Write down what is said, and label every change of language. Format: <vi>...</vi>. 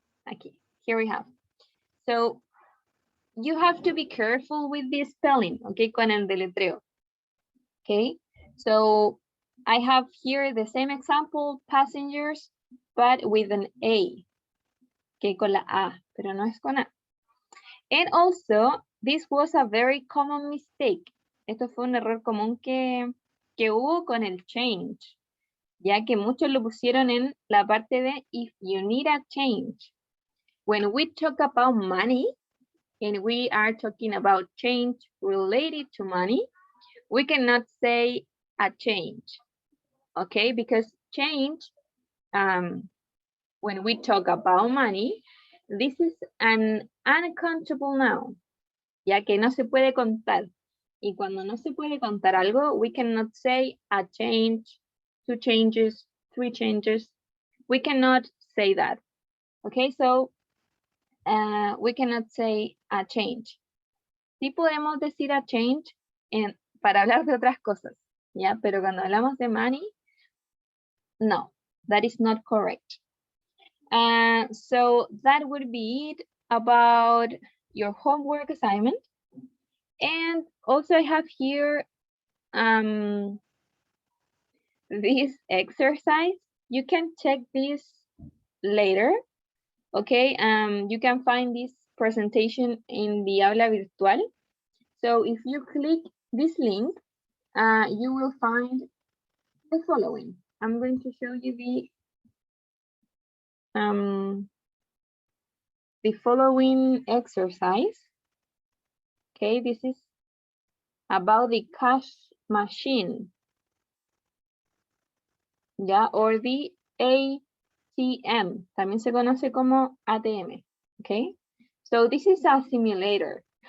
<en>Okay, here we have. So you have to be careful with the spelling, okay,</en> <es>con el deletreo.</es> <en>Okay, so I have here the same example, passengers, but with an A.</en> <es>Okay, con la A, pero no es con A.</es> <en>And also, this was a very common mistake.</en> <es>Esto fue un error común que hubo con el change, ya que muchos lo pusieron en la parte de</es> <en>if you need a change. When we talk about money, and we are talking about change related to money, we cannot say a change, okay? Because change, when we talk about money, this is an uncountable noun,</en> <es>ya que no se puede contar. Y cuando no se puede contar algo,</es> <en>we cannot say a change, 2 changes, 3 changes. We cannot say that, okay? So we cannot say a change.</en> <es>Sí podemos decir a change para hablar de otras cosas, ¿ya? Pero cuando hablamos de money, no,</es> <en>that is not correct. So that would be it about your homework assignment. And also I have here this exercise. You can check this later, okay? You can find this presentation in the aula virtual. So if you click this link, you will find the following. I'm going to show you the following exercise. Okay, this is about the cash machine. Yeah, or the ATM.</en> <es>También se conoce como ATM.</es> <en>Okay, so this is a simulator.</en>